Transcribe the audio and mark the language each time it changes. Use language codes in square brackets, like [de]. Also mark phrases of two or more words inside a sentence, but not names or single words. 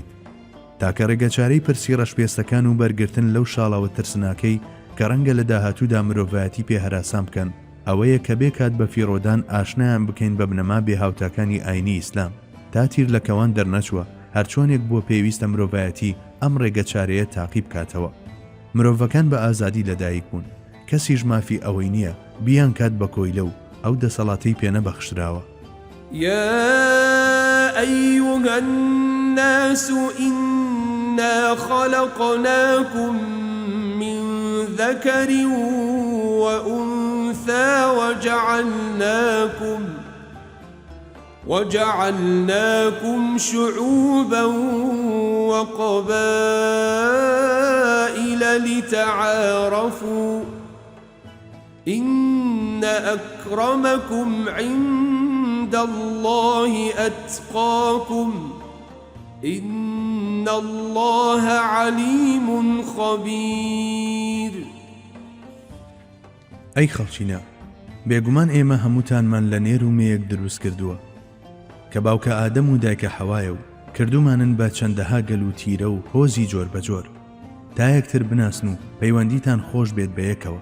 [ckb] تاکە ڕێگەچارەی پرسی ڕەشپێستەکان و بەرگرتن لەو شاڵاوە ترسناکەی کە ڕەنگە لە داهاتوودا مرۆڤایەتی پێ هەراسان بکەن ئەوەیە کە بێکات بە فیرۆدان ئاشنایان بکەین بە بنەما بێهاوتاکانی ئاینی ئیسلام تا تیر لە کەوان دەرنەچوە هەرچۆنێک بۆ پێویستە مرۆڤایەتی ئەم ڕێگەچارەیە تاقیب کاتەوە. مرۆڤەکان بە ئازادی لەدایک بوون، کەسیش مافی ئەوەی نییە بیان کات بە کۆیلە و ئەو دەسەڵاتەی پێنەبەخشراوە. [ar] يا أيها الناس إنا خلقناكم من ذكر وأنثى وجعلناكم شعوبا وقبائل لتعارفوا إن أكرمكم عند الله أتقاكم إن الله عليم خبير. [ckb] ئەی خەڵچینە، بێگومان ئێمە هەمووتانمان لە نێر و مێیەک دروست کردووە کە باوکە ئادەم و دایکە حەوایە و کردومانن بە چەندەها گەل و تیرە و هۆزی جۆر بەجۆر تا یەکتر بناسن و پەیوەندیتان خۆش بێت بە یەکەوە.